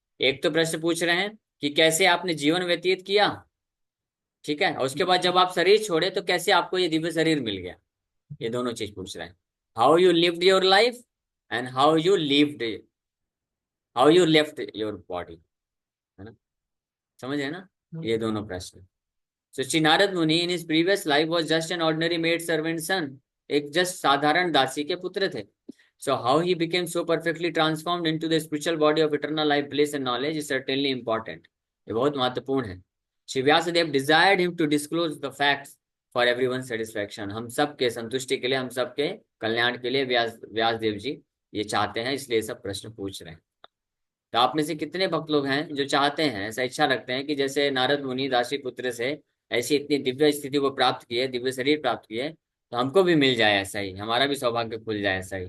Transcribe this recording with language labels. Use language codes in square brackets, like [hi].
[hi] एक तो प्रश्न पूछ रहे हैं कि कैसे आपने जीवन व्यतीत किया, ठीक है, और उसके बाद जब आप शरीर छोड़े तो कैसे आपको ये दिव्य शरीर मिल गया। ये दोनों चीज पूछ रहे हैं। [en] how you lived your life and how you left your body, [hi] है ना। समझ है ना? ये दोनों प्रश्न। [en] So Sri Narad Muni in his previous life was just an ordinary maid servant son, [hi] एक जस्ट साधारण दासी के पुत्र थे। [en] So how he became so perfectly transformed into the spiritual body of eternal life, bliss and knowledge is certainly important. [hi] ये बहुत महत्वपूर्ण है। [en] Shri Vyasadev desired him to disclose the facts for everyone's satisfaction। [hi] हम सबके संतुष्टि के लिए, हम सबके कल्याण के लिए व्यासदेव जी ये चाहते हैं, इसलिए सब प्रश्न पूछ रहे हैं। तो आप में से कितने भक्त लोग हैं जो चाहते हैं, ऐसा इच्छा रखते हैं कि जैसे नारद मुनि दासी पुत्र से ऐसी इतनी दिव्य स्थिति को प्राप्त किए, दिव्य शरीर प्राप्त किए, तो हमको भी मिल जाए ऐसा ही, हमारा भी सौभाग्य खुल जाए ऐसा ही?